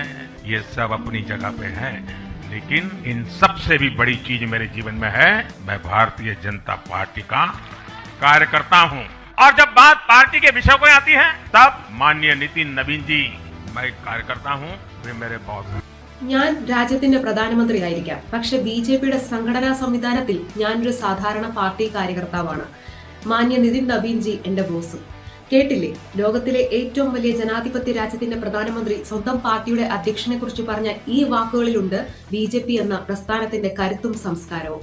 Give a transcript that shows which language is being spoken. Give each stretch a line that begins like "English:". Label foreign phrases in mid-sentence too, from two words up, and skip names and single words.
Hindi: ये सब अपनी जगह पे है, लेकिन इन सबसे भी बड़ी चीज मेरे जीवन में है, मैं भारतीय जनता पार्टी का कार्यकर्ता हूँ। और जब बात पार्टी के विषय को आती है, तब माननीय नितिन नवीन जी, मैं एक कार्यकर्ता हूँ, वे मेरे बॉस हैं।
Malayalam: ഞാൻ രാജ്യത്തിന്റെ പ്രധാനമന്ത്രിയായിരിക്കാം, പക്ഷെ ബിജെപിയുടെ സംഘടനാ സംവിധാനത്തിൽ ഞാനൊരു സാധാരണ പാർട്ടി കാര്യകർത്താവാണ്. മാന്യ നിതിൻ നബീൻജി എന്റെ ബോസും. കേട്ടില്ലേ, ലോകത്തിലെ ഏറ്റവും വലിയ ജനാധിപത്യ രാജ്യത്തിന്റെ പ്രധാനമന്ത്രി സ്വന്തം പാർട്ടിയുടെ അധ്യക്ഷനെ കുറിച്ച് പറഞ്ഞ ഈ വാക്കുകളിലുണ്ട് ബിജെപി എന്ന പ്രസ്ഥാനത്തിന്റെ കരുത്തും സംസ്കാരവും.